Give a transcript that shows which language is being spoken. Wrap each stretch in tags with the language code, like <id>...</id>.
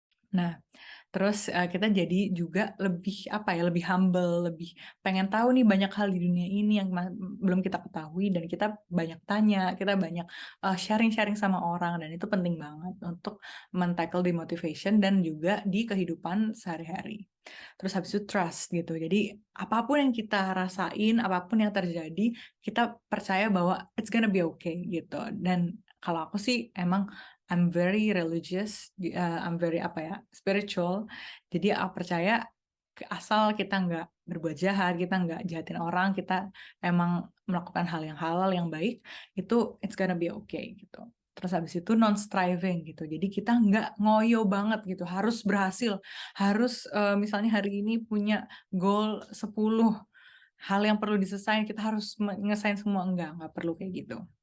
<id>Nah, terus kita jadi juga lebih apa ya, lebih humble, lebih pengen tahu nih banyak hal di dunia ini yang belum kita ketahui, dan kita banyak tanya, kita banyak sharing-sharing sama orang, dan itu penting banget untuk men-tackle di motivation dan juga di kehidupan sehari-hari. Terus habis itu trust gitu. Jadi apapun yang kita rasain, apapun yang terjadi, kita percaya bahwa</id> <en>it's gonna be okay</en> <id>gitu. Dan kalau aku sih emang</id> <en>I'm very religious, I'm very</en> <id>apa ya, spiritual. Jadi aku percaya asal kita nggak berbuat jahat, kita nggak jahatin orang, kita emang melakukan hal yang halal, yang baik, itu</id> <en>it's gonna be okay</en> <id>gitu. Terus habis itu non-striving gitu. Jadi kita nggak ngoyo banget gitu, harus berhasil, harus misalnya hari ini punya goal 10 hal yang perlu diselesain, kita harus menyelesain semua, nggak perlu kayak gitu.</id>